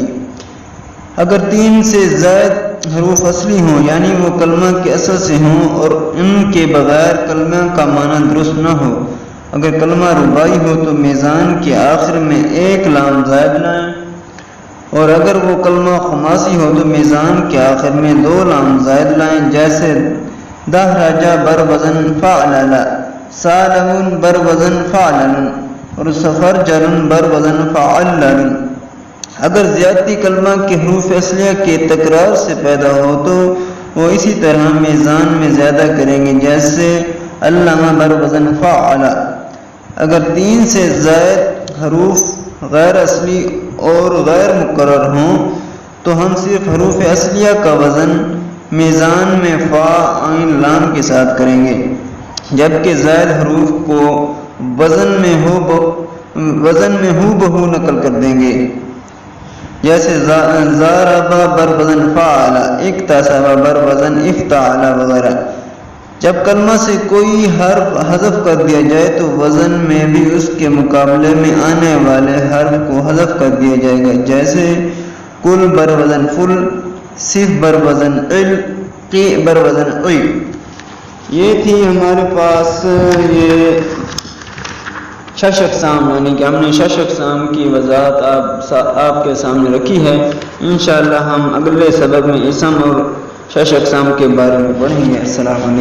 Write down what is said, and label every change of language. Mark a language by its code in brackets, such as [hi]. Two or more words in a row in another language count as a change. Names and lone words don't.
[ur] اگر 3 سے زائد حروف اصلی ہوں یعنی وہ کلمہ کے اصل سے ہوں اور ان کے بغیر کلمہ کا معنی درست نہ ہو، اگر کلمہ رباعی ہو تو میزان کے آخر میں 1 لام زائد لائیں، اور اگر وہ کلمہ خماسی ہو تو میزان کے آخر میں 2 لام زائد لائیں، جیسے دہرجا بر وزن فعلل، سالم بر وزن فعلل اور سفرجل بر وزن فعلل۔ اگر زیادتی کلمہ کے حروف اصلیہ کے تکرار سے پیدا ہو تو وہ اسی طرح میزان میں زیادہ کریں گے، جیسے علامہ بر وزن فعل۔ اگر 3 سے زائد حروف غیر اصلی اور غیر مقرر ہوں تو ہم صرف حروف اصلیہ کا وزن میزان میں فا عین لام کے ساتھ کریں گے، جبکہ زائد حروف کو وزن میں ہو بہو نقل کر دیں گے۔ جیسے ضربا بر وزن فعل، اکتسب بر وزن افتعل وغیرہ۔ جب کلمہ سے کوئی حرف حذف کر دیا جائے تو وزن میں بھی اس کے مقابلے میں آنے والے حرف کو حذف کر دیا جائے گا، جیسے کل بر وزن فل، صف بر وزن عل، قی بر وزن عی۔ یہ تھی ہمارے پاس یہ 6 اقسام، یعنی کہ ہم نے 6 اقسام کی وضاحت آپ کے سامنے رکھی ہے۔ انشاءاللہ ہم اگلے سبق میں اسم اور 6 اقسام کے بارے میں پڑھیں گے۔